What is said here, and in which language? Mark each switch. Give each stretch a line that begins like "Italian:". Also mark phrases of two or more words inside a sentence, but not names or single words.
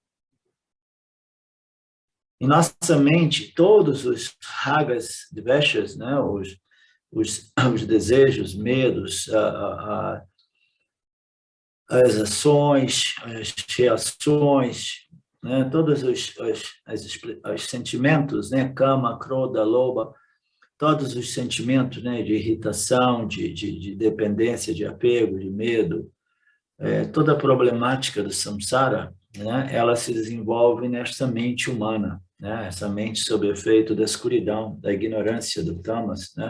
Portuguese: Em nossa mente, todos os ragas, dveshas, né, os desejos, medos, as ações, as reações, né, todos os sentimentos, né,
Sanskrit: काम, क्रोध, लोभ,
Portuguese: todos os sentimentos, né, de irritação, de dependência, de apego, de medo, toda a problemática do samsara, né, ela se desenvolve nesta mente humana, né, essa mente sob efeito da escuridão, da ignorância, do tamas, né?